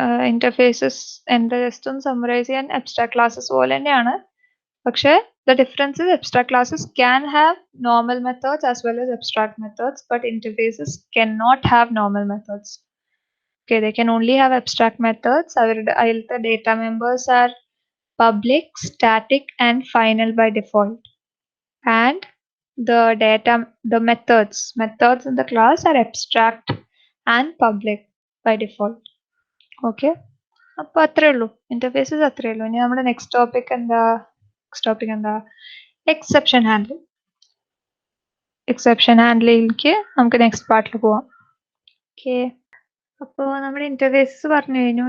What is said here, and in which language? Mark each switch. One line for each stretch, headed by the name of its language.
Malayalam: Interfaces എന്താ just ഒന്ന് summarise ചെയ്യാൻ, അബ്സ്ട്രാക്ട് ക്ലാസ്സസ് പോലെ തന്നെയാണ്.
English: പക്ഷെ the difference is abstract classes can have normal methods as well as abstract methods, but interfaces cannot have normal methods. Okay, they can only have abstract methods. The data members are public, static, and final by default. And the methods in the class are abstract and public by default.
Malayalam: Okay, അപ്പൊ അത്രേ ഉള്ളൂ interfaces, അത്രേ ഉള്ളൂ. ഇനി നമ്മുടെ next topic എന്താ, exception handling. Exception ഹാൻഡ്ലിംഗിലേക്ക് നമുക്ക് next പാർട്ടിൽ പോവാം. ഓക്കെ, അപ്പോൾ നമ്മുടെ ഇന്റർഫേസസ് പറഞ്ഞു കഴിഞ്ഞു.